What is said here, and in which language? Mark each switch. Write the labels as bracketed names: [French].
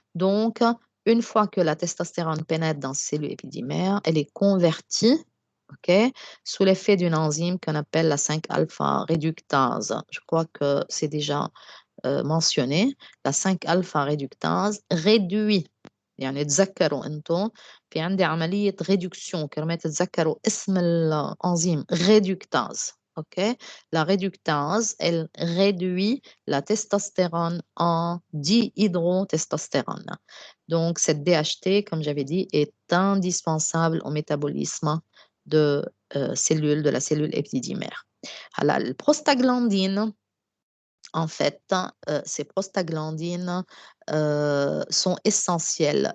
[French] Donc, une fois que la testostérone pénètre dans ces cellules épididymaires, elle est convertie OK? Sous l'effet d'une enzyme qu'on appelle la 5-alpha réductase. Je crois que c'est déjà mentionné. La 5-alpha réductase réduit. [Arabic] يعني تذكروا انتم في عندي عملية ريدكسيون كرمال تتذكروا اسم الانزيم réductase. [French] OK? La réductase, elle réduit la testostérone en dihydrotestostérone. Donc, cette DHT, comme j'avais dit, est indispensable au métabolisme de cellules, de la cellule épididymaire. Alors, le prostaglandine, en fait, ces prostaglandines sont essentielles.